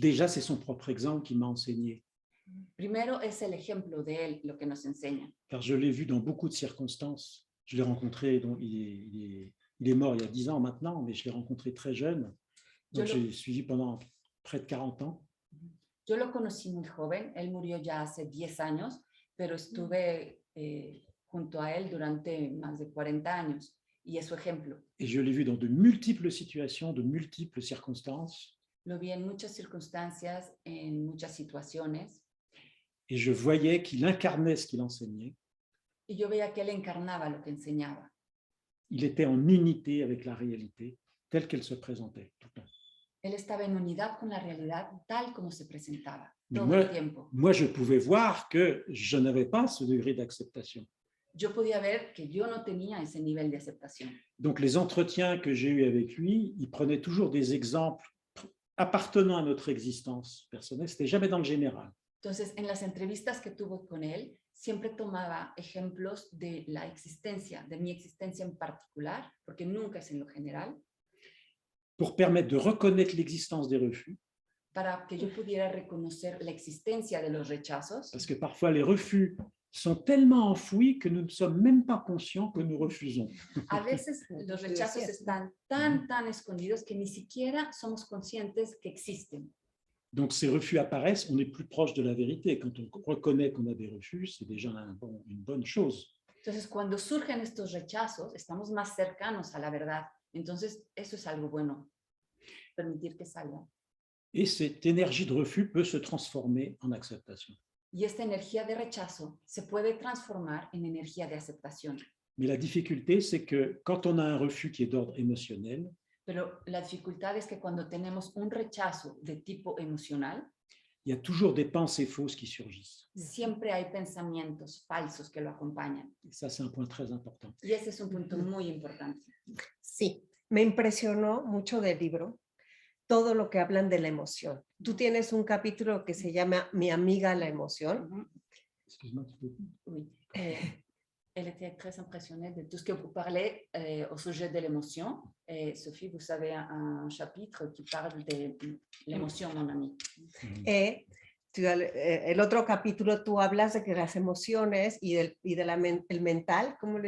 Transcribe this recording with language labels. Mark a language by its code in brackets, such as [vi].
[fr] Déjà, c'est son propre exemple qui m'a enseigné, [es] Primero es el ejemplo de él lo que nos enseña. [fr] car je l'ai vu dans beaucoup de circonstances. Je l'ai rencontré, donc il est mort il y a 10 ans maintenant, mais je l'ai rencontré très jeune. Donc, j'ai suivi pendant près de 40 ans. [es] Yo lo conocí muy joven, él murió ya hace 10 años, pero estuve junto a él durante más de 40 años y es su ejemplo. [fr] Et je l'ai vu dans de multiples situations, de multiples circonstances. [es] Lo vi en muchas circunstancias, en muchas situaciones, [fr] Et je voyais qu'il incarnait ce qu'il enseignait. [es] y yo veía que él encarnaba lo que enseñaba. [fr] Il était en unité avec la réalité telle qu'elle se présentait tout le temps. [es] Él estaba en unidad con la realidad tal como se presentaba [fr] Mais [es] todo el tiempo. [fr] moi, je pouvais voir que je n'avais pas ce degré d'acceptation. [es] Yo podía ver que yo no tenía ese nivel de aceptación. [fr] Donc, les entretiens que j'ai eus avec lui, il prenait toujours des exemples appartenant à notre existence personnelle. C'était jamais dans le général. [es] Entonces, en las entrevistas que tuvo con él, siempre tomaba ejemplos de la existencia, de mi existencia en particular, porque nunca es en lo general, [fr] Pour permettre de reconnaître l'existence des refus, [es] para que yo pudiera reconocer la existencia de los rechazos, [fr] parce que parfois les refus sont tellement enfouis que nous ne sommes même pas conscients que nous refusons. [es] a veces los rechazos están tan escondidos que ni siquiera somos conscientes que existen. [fr] Donc ces refus apparaissent, on est plus proche de la vérité. Quand on reconnaît qu'on a des refus, c'est déjà une bonne chose. [es] Entonces, cuando surgen estos rechazos, estamos más cercanos a la verdad. Entonces, eso es algo bueno, permitir que salgan. [fr] Et cette énergie de refus peut se transformer en acceptation. [es] Y esta energía de rechazo se puede transformar en energía de aceptación. [fr] Mais la difficulté, c'est que quand on a un refus qui est d'ordre émotionnel, [es] Pero la dificultad es que cuando tenemos un rechazo de tipo emocional, [fr] il y a toujours des pensées fausses qui surgissent. [es] siempre hay pensamientos falsos que lo acompañan. [fr] Et ça, c'est un point très important. [es] Y ese es un punto muy importante. Sí, me impresionó mucho del libro todo lo que hablan de la emoción. Tú tienes un capítulo que se llama Mi amiga la emoción. [fr] Excuse-moi, tu peux... Oui. Elle était très impressionnée de tout ce que vous parlez au sujet de l'émotion. Sophie, vous avez un chapitre qui parle de l'émotion, mon ami. [es] El otro capítulo tú hablas de que las emociones y el mental, ¿cómo le